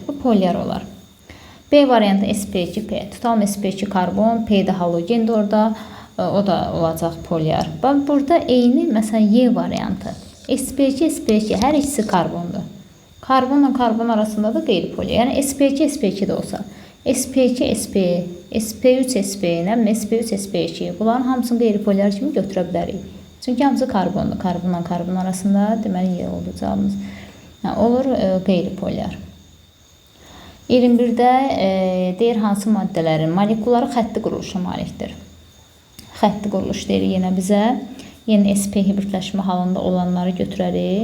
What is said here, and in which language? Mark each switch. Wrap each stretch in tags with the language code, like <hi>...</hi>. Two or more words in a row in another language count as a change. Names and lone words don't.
<az>Bu polyar olar. B variantı sp2, P. Tutalım sp2 karbon, P də halogendir orada, o da olacaq polyar. Bax, burada eyni, məsələn, Y variantı. sp2, hər ikisi karbondur. Karbonla karbon arasında da qeyri-polymer. Yəni sp2 sp2 də olsa, sp2 sp, sp3 sp ilə sp3 sp2 bunların hamısını qeyri-polymer kimi götürə bilərik. Çünki hamısı karbondur. Karbonla karbon arasında deməli Y oldu cavabımız. Olur qeyri-polymer. 21-də deyir hansı maddələrin molekulları xətti quruluşa malikdir. Xətti quruluş deyir yenə bizə. Yenə sp hibridləşmə halında olanları götürərik.</az>